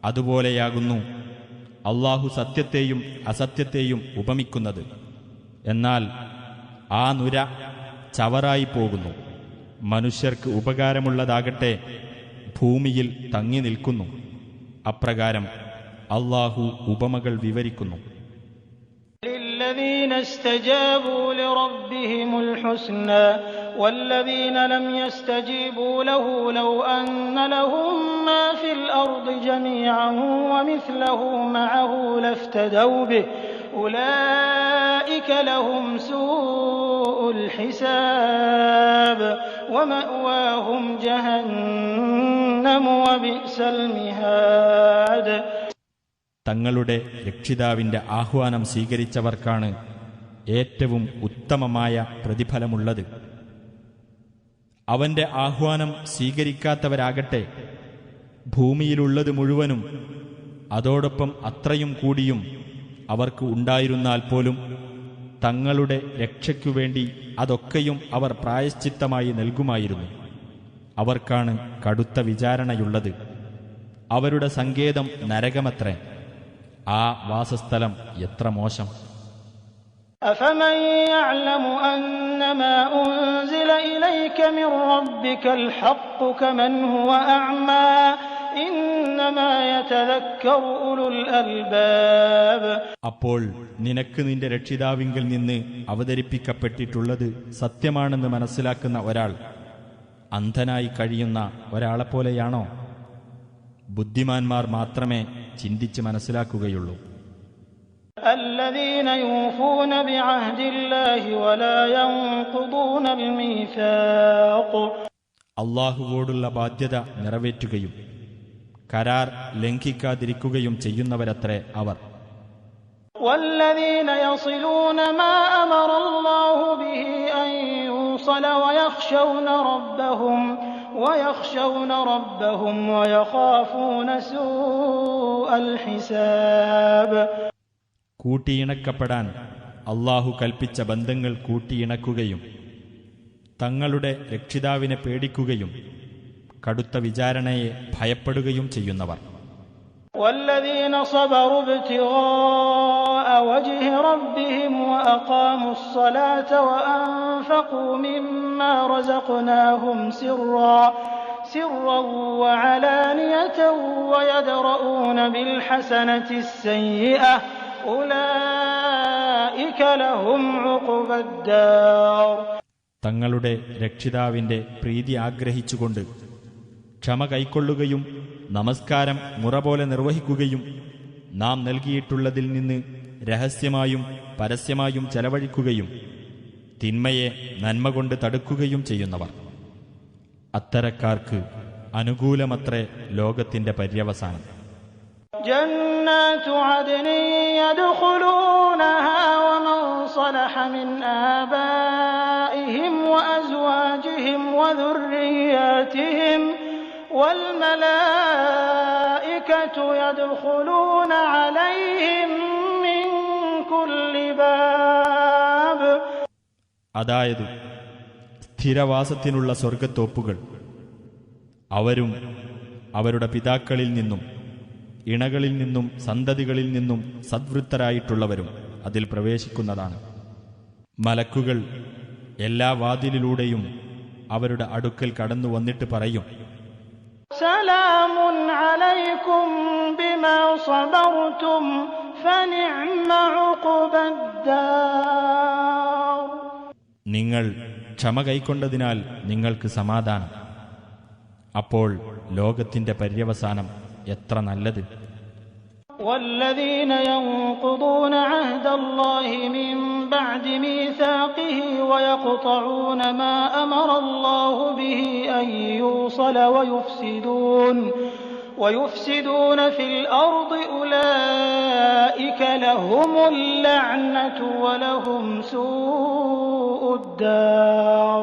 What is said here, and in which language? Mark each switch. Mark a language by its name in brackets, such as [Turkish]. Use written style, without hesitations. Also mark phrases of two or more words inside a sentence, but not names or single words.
[Malayalam] അതുപോലെയാകുന്നു അള്ളാഹു സത്യത്തെയും അസത്യത്തെയും ഉപമിക്കുന്നത്. എന്നാൽ ആ നുര ചവറായി പോകുന്നു. മനുഷ്യർക്ക് ഉപകാരമുള്ളതാകട്ടെ ഭൂമിയിൽ തങ്ങി നിൽക്കുന്നു. അപ്രകാരം അള്ളാഹു ഉപമകൾ വിവരിക്കുന്നു. [Arabic] للذين استجابوا لربهم الحسنى والذين لم يستجيبوا له لو أن لهم ما في الأرض جميعا ومثله معه لافتدوا به أولئك لهم سوء الحساب ومأواهم جهنم وبئس المهاد. [Malayalam] തങ്ങളുടെ രക്ഷിതാവിന്റെ ആഹ്വാനം സ്വീകരിച്ചവർക്കാണ് ഏറ്റവും ഉത്തമമായ പ്രതിഫലമുള്ളത്. അവന്റെ ആഹ്വാനം സ്വീകരിക്കാത്തവരാകട്ടെ ഭൂമിയിലുള്ളത് മുഴുവനും അതോടൊപ്പം അത്രയും കൂടിയും അവർക്ക് ഉണ്ടായിരുന്നാൽ പോലും തങ്ങളുടെ രക്ഷയ്ക്കുവേണ്ടി അതൊക്കെയും അവർ പ്രായശ്ചിത്തമായി നൽകുമായിരുന്നു. അവർക്കാണ് കടുത്ത വിചാരണയുള്ളത്. അവരുടെ സങ്കേതം നരകമത്രേ. ആ വാസസ്ഥലം എത്ര മോശം! [Arabic] أفمن يعلم أنما أنزل إليك من ربك الحق كمن هو أعمى إنما يتذكر أولو الألباب. [Malayalam] അപ്പോൾ നിനക്ക് നിന്റെ രക്ഷിതാവിങ്കിൽ നിന്ന് അവതരിപ്പിക്കപ്പെട്ടിട്ടുള്ളത് സത്യമാണെന്ന് മനസ്സിലാക്കുന്ന ഒരാൾ അന്ധനായി കഴിയുന്ന ഒരാളെപ്പോലെയാണോ? ബുദ്ധിമാന്മാർ മാത്രമേ ചിന്തിച്ച് മനസ്സിലാക്കുകയുള്ളൂ. [Arabic] الذين يوفون بعهد الله ولا ينقضون الميثاق. [Malayalam] അള്ളാഹുവോടുള്ള ബാധ്യത നിറവേറ്റുകയും കരാർ ലംഘിക്കാതിരിക്കുകയും ചെയ്യുന്നവരത്രേ അവർ. [Arabic] والذين يصلون ما أمر الله به أن يوصل ويخشون ربهم ويخافون سوء الحساب. [Malayalam] കൂട്ടിയിണക്കപ്പെടാൻ അള്ളാഹു കൽപ്പിച്ച ബന്ധങ്ങൾ കൂട്ടിയിണക്കുകയും തങ്ങളുടെ രക്ഷിതാവിനെ പേടിക്കുകയും കടുത്ത വിചാരണയെ ഭയപ്പെടുകയും ചെയ്യുന്നവർ. [Arabic] والذين صبروا ابتغاء وجه ربهم وأقاموا الصلاة وأنفقوا مما رزقناهم سرا وعلانية ويدرؤون بالحسنة السيئة أولئك لهم عقبى الدار. [Malayalam] തങ്ങളുടെ രക്ഷിതാവിന്റെ പ്രീതി ആഗ്രഹിച്ചുകൊണ്ട് ക്ഷമ കൈക്കൊള്ളുകയും നമസ്കാരം മുറ പോലെ നിർവഹിക്കുകയും നാം നൽകിയിട്ടുള്ളതിൽ നിന്ന് രഹസ്യമായും പരസ്യമായും ചെലവഴിക്കുകയും തിന്മയെ നന്മ കൊണ്ട് തടുക്കുകയും ചെയ്യുന്നവർ, അത്തരക്കാർക്ക് അനുകൂലമത്രേ ലോകത്തിന്റെ പര്യവസാനം. [Arabic] جنات عدن يدخلونها ومن صلح من آبائهم وأزواجهم وذرياتهم والملائكة يدخلون عليهم من كل باب. [Malayalam] അതായത് സ്ഥിരവാസത്തിനുള്ള സ്വർഗത്തോപ്പുകൾ അവരും അവരുടെ പിതാക്കളിൽ നിന്നും ഇണകളിൽ നിന്നും സന്തതികളിൽ നിന്നും സദ്വൃത്തരായിട്ടുള്ളവരും അതിൽ പ്രവേശിക്കുന്നതാണ്. മലക്കുകൾ എല്ലാ വാതിലിലൂടെയും അവരുടെ അടുക്കൽ കടന്നു വന്നിട്ട് പറയും, [Arabic] سلام عليكم بما صبرتم فنعم عقبى الدار. [Malayalam] നിങ്ങൾ ക്ഷമ കൈക്കൊണ്ടതിനാൽ നിങ്ങൾക്ക് സമാധാനം. അപ്പോൾ ലോകത്തിന്റെ പര്യവസാനം എത്ര നല്ലത്! [Arabic] والذين ينقضون عهد الله من بعد ميثاقه ويقطعون ما أمر الله به أن يوصل ويفسدون في الأرض أولئك لهم اللعنة ولهم سوء الدار.